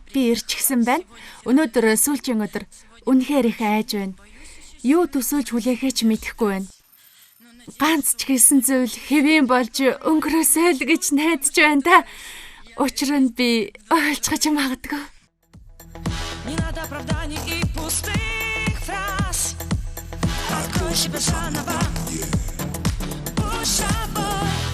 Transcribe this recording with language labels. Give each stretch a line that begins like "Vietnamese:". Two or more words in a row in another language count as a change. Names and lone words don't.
Mongolian: Би ирчихсэн байна. Өнөөдөр сүүлчийн өдөр. Үнэхээр их айж байна. Юу төсөөлж хүлээхээ ч мэдэхгүй байна. Ганц ч гэсэн зүйл хэвэн болж өнгөрөөсэй л гэж найдаж байна да. Учир нь би ойлцгож магадгүй.
Russian: Не надо оправданий и пустых фраз. Открой себя заново. Будь собой.